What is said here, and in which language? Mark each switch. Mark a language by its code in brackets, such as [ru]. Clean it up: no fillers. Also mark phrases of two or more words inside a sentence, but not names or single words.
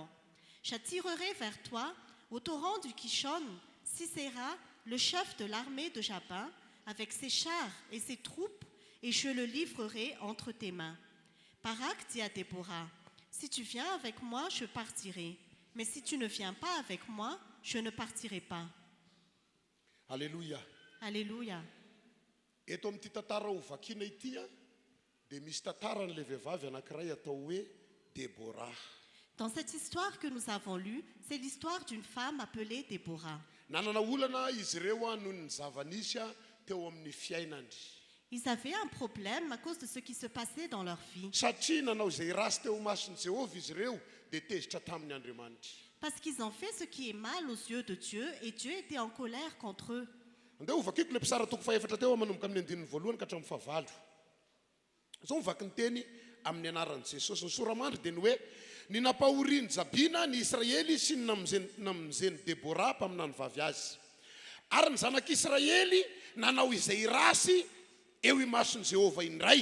[fr] J'attirerai vers toi, au torrent du Kishon, Sisera, le chef de l'armée de Jabin, avec ses chars et ses troupes, et je le livrerai entre tes mains. » Barak dit à Déborah, « Si tu viens avec moi, je partirai. Mais si tu ne viens pas avec moi, je ne partirai pas. » Alléluia. Alléluia. [mg] Eto amin'ity tantara ho vakiana ity dia misy tantaran'ilay vehivavy anankiray atao hoe Debora. [fr] Dans cette histoire que nous avons lue, c'est l'histoire d'une femme appelée Déborah. [mg] Nanana olana izy ireo noho ny zava-nisy teo amin'ny fiainany. [fr] Ils avaient un problème à cause de ce qui se passait dans leur vie. [mg] Satria nanao izay rasy teo mason'i Jehovah izy ireo dia tezitra tamin'ny Andriamanitra. [fr] Parce qu'ils ont fait ce qui est mal aux yeux de Dieu et Dieu était en colère contre eux. [mg] Andeo ho vakiko le mpisara toko faefatra teo manomboka amin'ny andininy voalohany ka hatramin'ny fahavalo. Zao mivaky ny teny amin'ny anaran'i Jesosy. Ny soramandry dia ny hoe ny nampahoriany Jabina ny Israely sy ny namizeny Debora mpaminany vavy azy. Ary ny zanak'Israely nanao izay rasy eo imason'i Jehovah indray.